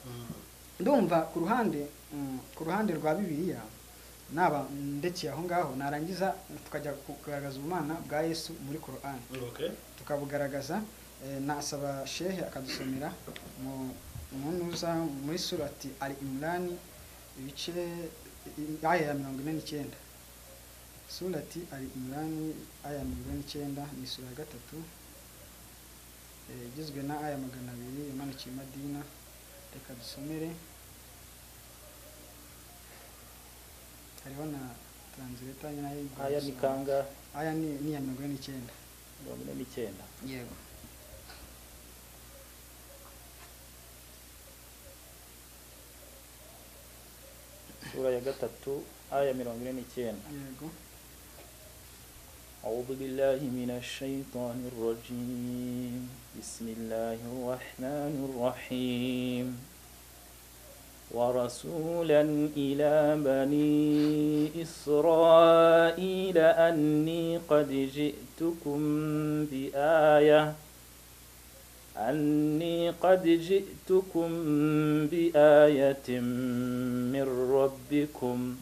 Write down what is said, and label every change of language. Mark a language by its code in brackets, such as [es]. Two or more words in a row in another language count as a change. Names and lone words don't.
[rw] Ndumva ku ruhande rwa Bibiliya naba ndekeye aho ngaho, narangiza tukajya kugaragaza ubumana bwa Yesu muri Qur'an. Tukabugaragaza. Nasaba shehe akadusomera mu nuza muri surati Al-Imran ibice aya ya 49. Surati Al-Imran aya 49 ni sura ya 3, igizwe na aya 200 imanukiye Madina. Reka dusomere. Hariho na translator nayo. Aya ni kanga? Aya ni ya 49. Yego. sura ya 3 aya 49. yego [ar] أعوذ بالله من الشيطان الرجيم بسم الله الرحمن الرحيم ورسولا إلى بني إسرائيل أني قد جئتكم بآية من ربكم